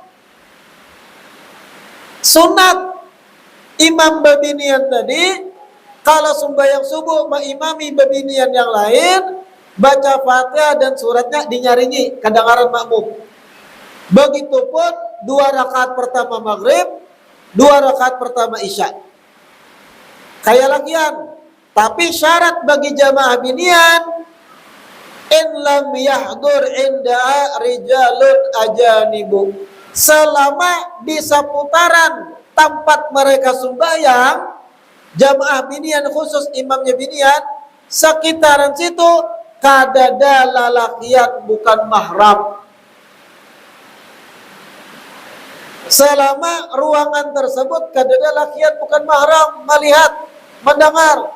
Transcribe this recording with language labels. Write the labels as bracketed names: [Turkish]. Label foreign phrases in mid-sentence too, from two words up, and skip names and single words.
[Banjar] Sunat imam babinian tadi, kalau sembahyang subuh mengimami babinian yang lain, baca Fatihah dan suratnya dinyaringi kedengaran makmum. Begitupun 2 rakaat pertama maghrib, 2 rakaat pertama isya. Kayak lakian. Tapi syarat bagi jamaah binian, [Arabic] إن لم يحضر عند رجال أجانب, [Banjar] selama di seputaran tempat mereka sembahyang, jamaah binian khusus imamnya binian, sekitaran situ kadada lalakian bukan mahram. Selama ruangan tersebut kadada lakian bukan mahram, melihat, mendengar.